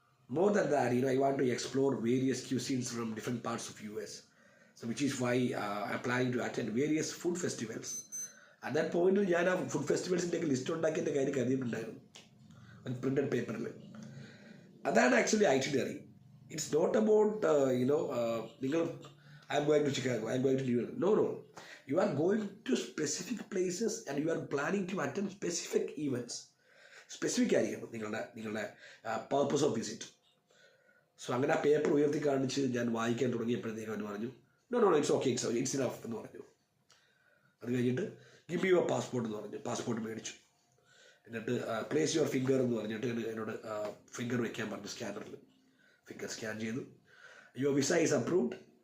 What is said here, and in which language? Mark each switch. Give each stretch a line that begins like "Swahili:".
English: More than that, I want to explore various cuisines from different parts of US. So which is why I'm planning to attend various food festivals. At that point,
Malayalam: ഞാൻ ആ food ഫെസ്റ്റിവൽസിൻ്റെ ഒക്കെ list ഉണ്ടാക്കി എൻ്റെ കാര്യം കരുതിയിട്ടുണ്ടായിരുന്നു printed പേപ്പറിൽ.
English: അതാണ് actually itinerary. It's not about നിങ്ങൾ I'm going to Chicago, I'm going to New York. No, you are going to specific places and you are planning to attend specific events.
Malayalam: Specific ആയിരിക്കണം നിങ്ങളുടെ purpose of visit. So അങ്ങനെ ആ paper ഉയർത്തി കാണിച്ച് ഞാൻ വായിക്കാൻ തുടങ്ങിയപ്പോഴത്തേക്കും അവർ പറഞ്ഞു
English: no it's okay, it's enough
Malayalam: എന്ന് പറഞ്ഞു. അത് കഴിഞ്ഞിട്ട്
English: give me your passport
Malayalam: എന്ന് പറഞ്ഞു. പാസ്പോർട്ട് മേടിച്ചു. എന്നിട്ട്
English: place your finger
Malayalam: എന്ന് പറഞ്ഞിട്ട് എന്നോട് ഫിംഗർ വയ്ക്കാൻ പറഞ്ഞു സ്കാനറിൽ. ഫിംഗർ സ്കാൻ ചെയ്തു.
English: Your visa is approved.